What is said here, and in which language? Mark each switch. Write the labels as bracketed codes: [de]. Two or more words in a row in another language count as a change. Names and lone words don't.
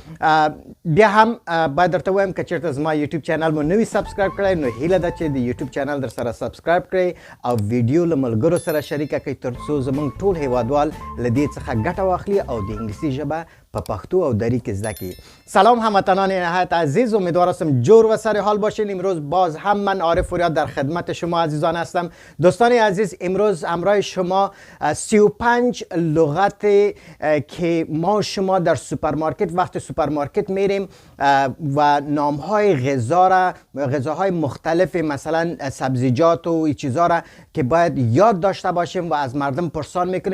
[ps] بیا هم باید درته وایم که چېرته زما یوټیوب چینل مو نوي سبسکرایب کړئ نو هیله ده چې د یوټیوب چینل در سره سبسکرایب کړئ او ویډیو له ملګرو سره شریکه کړئ تر څو زموږ ټول هیوادوال له دې څخه ګټه واخلي او د انګلیسي ژبه په پښتو او دری کې زده کړي. [fa] سلام هموطنان نهایت عزیز، امیدوارم جور و سر حال باشین. امروز باز هم من عارف اوریا در خدمت شما عزیزان هستم. دوستان عزیز، امروز همراه شما 35 لغت که ما شما در سوپرمارکت وقت سوپرمارکت میریم و نامهای غذاهای مختلف مثلا سبزیجات و این چیزا را که باید یاد داشته باشیم و از مردم پرسان میکنیم.